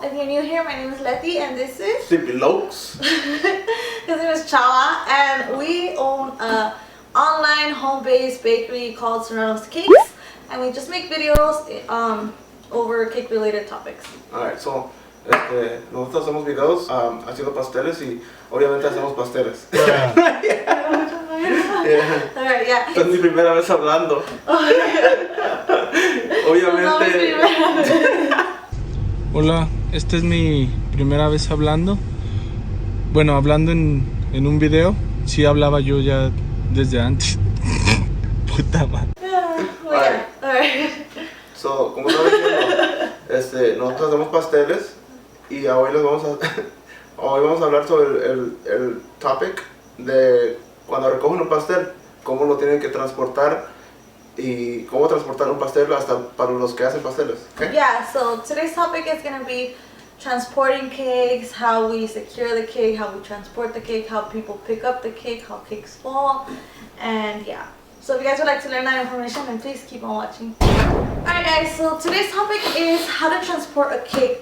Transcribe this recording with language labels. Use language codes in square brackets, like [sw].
[en] If you're new here, my name is Letty and this is Simply Lokes. His name is Chala, and we own a online home-based bakery called Serranoscakes, and we just make videos over cake related topics. Alright, so [es] nosotros hacemos videos haciendo pasteles y obviamente hacemos pasteles. [en] Yeah. Alright, yeah. [es] Esta es mi primera vez hablando. Obviamente. Hola, esta es mi primera vez hablando. Bueno, hablando en un video. Sí hablaba yo ya desde antes. Puta madre. [en] Alright. [es] So, como estaba diciendo, nosotros hacemos pasteles y hoy vamos a hablar sobre el topic de cuando recogen un pastel, cómo lo tienen que transportar y cómo transportar un pastel hasta para los que hacen pasteles. [en] Okay? Yeah, so today's topic is going to be transporting cakes, how we secure the cake, how we transport the cake, how people pick up the cake, how cakes fall, and yeah. So if you guys would like to learn that information, then please keep on watching. Alright guys, so today's topic is how to transport a cake.